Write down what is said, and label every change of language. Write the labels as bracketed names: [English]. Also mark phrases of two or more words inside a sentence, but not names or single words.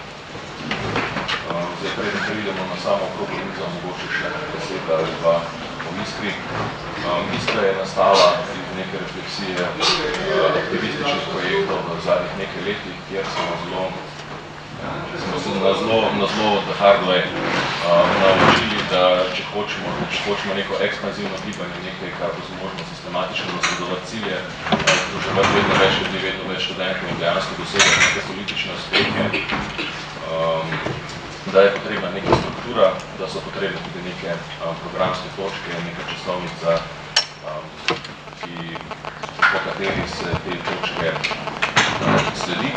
[Slovenian] Zdaj, preden pridemo na samo okroglo mizo, mogoče še beseda ali dva o Iskri. Iskra je nastala iz neke refleksije aktivističnih projektov v zadnjih nekaj letih, kjer smo na zelo [English] the hard way [Slovenian] naučili, da če hočemo neko ekspanzivno gibanje, nekaj, kar bo zmožno sistematično nasledovati cilje, združevati vedno več ljudi, vedno več študentov in dejansko dosegati neke politične uspehe, da je potrebna neka struktura, da so potrebne tudi neke programske točke, neka časovnica, po kateri se te točke sledi.